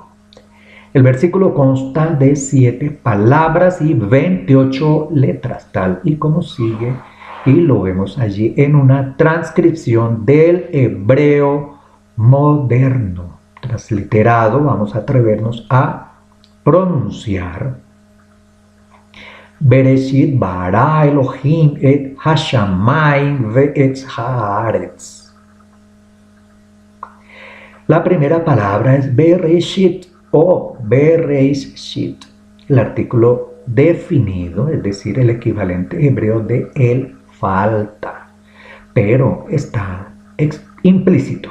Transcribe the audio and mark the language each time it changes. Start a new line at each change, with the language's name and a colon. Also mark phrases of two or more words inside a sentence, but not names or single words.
Spanish: El versículo consta de 7 palabras y 28 letras, tal y como sigue, y lo vemos allí en una transcripción del hebreo moderno. Transliterado, vamos a atrevernos a pronunciar:
Hebrew: בראשית ברא אלהים את השמים ואת הארץ.
Spanish: La primera palabra es Bereshit o Bereshit, el artículo definido, es decir, el equivalente hebreo de el falta, pero está implícito.